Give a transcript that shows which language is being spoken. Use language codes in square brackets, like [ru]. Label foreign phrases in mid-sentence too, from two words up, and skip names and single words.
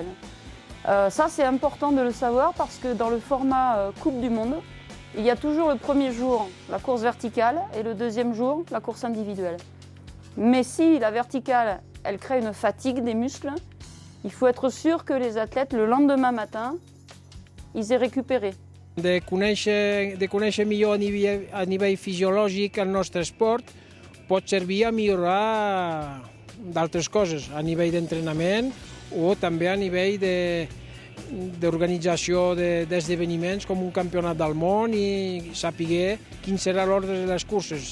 [fr] Ça c'est important de le savoir parce que dans le format Coupe du Monde, il y a toujours le premier jour la course verticale et le deuxième jour la course individuelle. Mais si la verticale, elle crée une fatigue des muscles, Il faut être sûr que les athlètes, le lendemain matin, ils aient récupéré. [ca] De conèixer millor a nivell fisiològic el nostre esport pot servir a millorar d'altres coses, a nivell d'entrenament o també a nivell d'organització d'esdeveniments com un campionat del món i saber quin serà l'ordre de les curses.